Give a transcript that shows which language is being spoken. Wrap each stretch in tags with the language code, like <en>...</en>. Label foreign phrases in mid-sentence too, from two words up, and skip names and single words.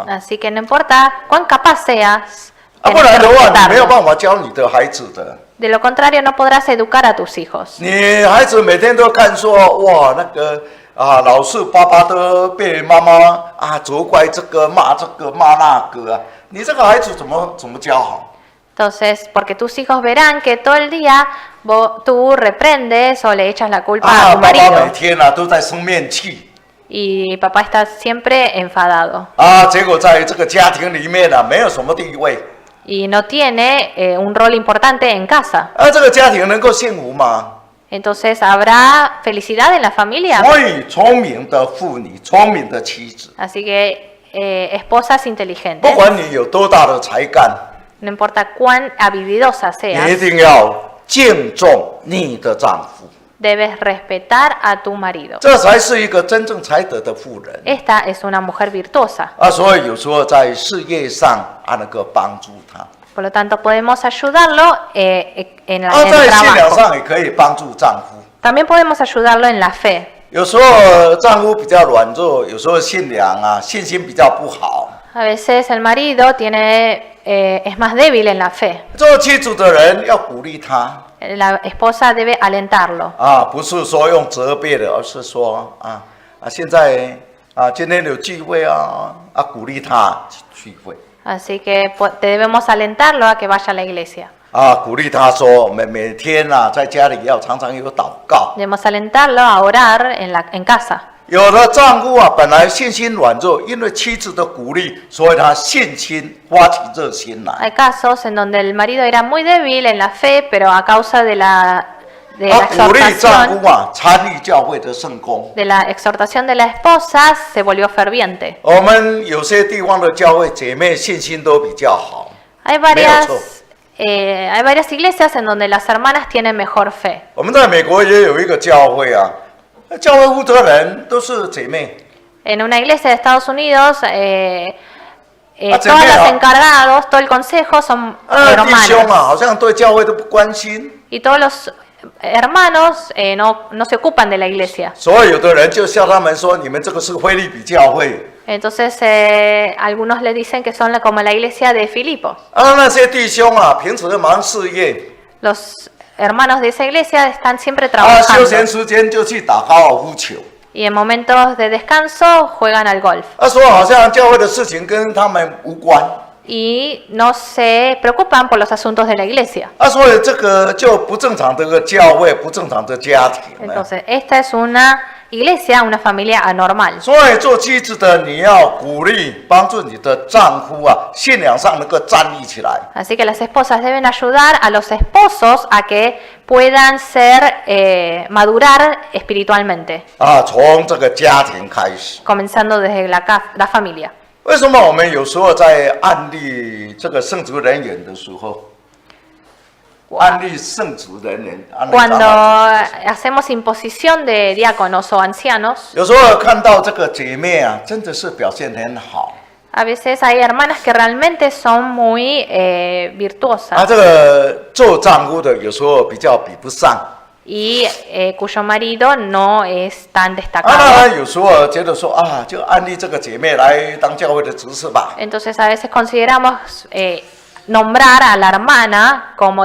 <es>Así que no importa cuán capaz seas,</es> <zh>不</zh> <es>tenés</es> <zh>然</zh> <es>que</es> <zh>的话你没有</zh> <es>respetarlo.</es> <zh>办法教你的孩子的。</zh> <es>De lo contrario, no podrás educar a tus hijos.</es> <zh>你孩子每天都看说哇老是爸爸都被妈妈责怪这个骂那个你这个孩子怎么教好？</zh> <es>Entonces, porque tus hijos verán que todo el día tú reprendes o le echas la culpa a tu</es> <zh>爸爸每</zh> <es>marido.</es> <zh>天都在生面气</zh> <es>Y papá está siempre enfadado.</es> <zh>结果在这个家庭里面没有什么地位</zh> <es>Y no tiene un rol importante en casa.</es> <zh>这个家庭能够幸福吗？</zh> <es>Entonces, ¿habrá felicidad en la familia?</es> <zh>所以聪明的妇女，聪明的妻子，</zh> <es>Así que esposas</es> <zh>不</zh> <es>inteligentes,</es> <zh>管你有多大的才干，</zh> <es>no importa cuán habilidosa</es> <zh>你一</zh> <es>seas,</es> <zh>定要敬重你的丈夫，</zh> <es>debes respetar a tu marido.</es> <zh>这才是一个真正才德的妇人</zh> <es>Esta es una mujer virtuosa.</es> <zh>所以有时候在事业上能够帮助他，</zh> <es>Por lo tanto, podemos ayudarlo en el</es> <zh>在信仰</zh> <es>trabajo.</es> <zh>上也可以帮助丈夫。</zh> <es>También podemos ayudarlo en la fe.</es> <zh>有时候丈夫比较软弱，有时候信仰信心比较不好。</zh> <es>A veces el marido es más débil en la fe.</es> <zh>做妻子的人要鼓励他</zh> <es>La esposa debe alentarlo.</es> <zh>不是说用责备的，而是说现在今天有聚会鼓励他去聚会。</zh> <es>Así que debemos alentarlo a que vaya a la iglesia.</es> <zh>鼓励他说，每天在家里要常常有祷告。</zh> <es>Debemos alentarlo a orar en casa.</es> <zh>有的丈夫本来信心软弱，因为妻子的鼓励，所以他信心发起热心来。</zh> <es>Hay casos en donde el marido era muy débil en la fe, pero a causa de la</es> <zh>鼓励丈</zh> <es>exhortación</es> <zh>夫参与教会的圣工。</zh> <es>de la exhortación de la esposa, se volvió ferviente.</es> <zh>我们有些地方的教会姐妹信心都比较好。</zh> <es>Hay varias iglesias en donde las hermanas tienen mejor fe.</es> <zh>我们在美国也有一个教会教会负责人都是姐妹。</zh> <es>En una iglesia de Estados Unidos, todos Chemea. los encargados, todo el consejo son</es> <zh>弟兄</zh> <es>hermanos.</es> <zh>好像对教会都不关心，</zh> <es>Y todos los hermanos no se ocupan de la iglesia.</es> <zh>所以有的人就笑他们说：“你们这个是菲利比教会。”</zh> <es>Entonces, algunos le dicen que son como la iglesia de Filipos.</es> <zh>那些弟兄平时忙事业，</zh> <es>Los hermanos de esa iglesia están siempre</es> <zh>休</zh> <es>trabajando.</es> <zh>闲时间就去打高尔夫球。</zh> <es>Y en momentos de descanso juegan al golf.</es> <zh>说好像教会的事情跟他们无关。</zh> <es>Y no se preocupan por los asuntos de la iglesia.</es> <zh>所以这个就不正常的一个教会，不正常的家庭。</zh> <es>Entonces, esta es una iglesia, una familia anormal.</es> <zh>所以做妻子的，你要鼓励、帮助你的丈夫信仰上能够站立起来。</zh> <es>Así que las esposas deben ayudar a los esposos a que puedan madurar espiritualmente.</es> <zh>从这个家庭开始。</zh> <es>Comenzando desde la familia.</es> <zh>为什么我们有时候在案例这个圣职人员的时候，案例圣职人员，</zh> <es>Cuando hacemos imposición de diáconos o ancianos,</es> <zh>有时候看到这个姐妹真的是表现很好。</zh> <es>a veces hay hermanas que realmente son muy virtuosas</es> <zh>这个做丈夫的有时候比较比不上。</zh> <es>y cuyo marido no es tan</es> <zh>那</zh> <es>destacado.</es> <zh>有时候觉得说就安利这个姐妹来当教会的执事吧。</zh> <es>Entonces a veces consideramos nombrar a la hermana como</es>